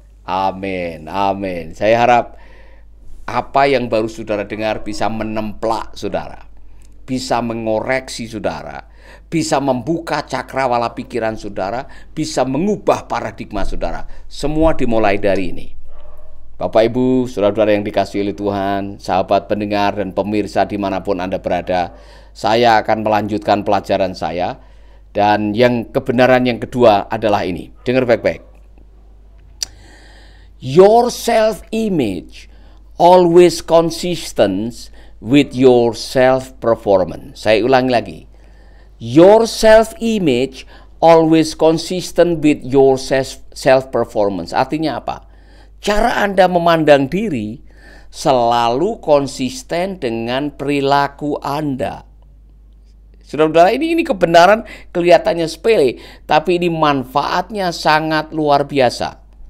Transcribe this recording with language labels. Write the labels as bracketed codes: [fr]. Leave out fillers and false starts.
[id] Amin, amin. Saya harap apa yang baru saudara dengar bisa menemplak saudara, bisa mengoreksi saudara, bisa membuka cakrawala pikiran saudara, bisa mengubah paradigma saudara. Semua dimulai dari ini. Bapak Ibu, saudara-saudara yang dikasihi oleh Tuhan, sahabat pendengar dan pemirsa dimanapun Anda berada, saya akan melanjutkan pelajaran saya. Dan yang kebenaran yang kedua adalah ini. Dengar baik-baik. [en] Your self-image always consistent with your self-performance. [id] Saya ulangi lagi. [en] Your self-image always consistent with your self-performance. [id] Artinya apa? Cara Anda memandang diri selalu konsisten dengan perilaku Anda. Saudara-saudara, ini kebenaran kelihatannya sepele, tapi ini manfaatnya sangat luar biasa.